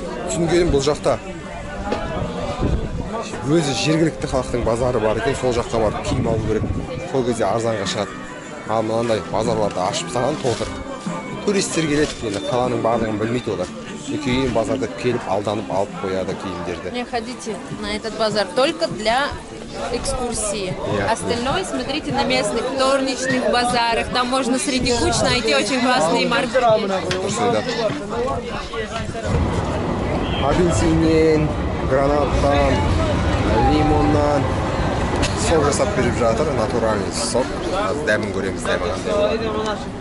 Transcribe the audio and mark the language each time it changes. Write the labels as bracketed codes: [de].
[kk] Түсінгенім бұл жақта өзі жергілікті халықтың базары бар екен, сол жаққа барып киім алу керек. Сол кезде арзанға шығады. Ал мынандай базарларды ашып саған толтыр. Туристер келеді, енді қаланың барлығын білмейді олар. Кейін базарда келіп алданып алып қояды киімдерді. [ru] Не ходите на этот базар только для экскурсии. Остальное смотрите на местных вторничных базарах. Там можно среди куч найти очень классные маркеты. [kk] Апельсиннен, гранаттан, лимоннан сок жасап беріп жатыр, [ru] натуральный сок. [kk] Дәмін көреміз, дәмі қандай.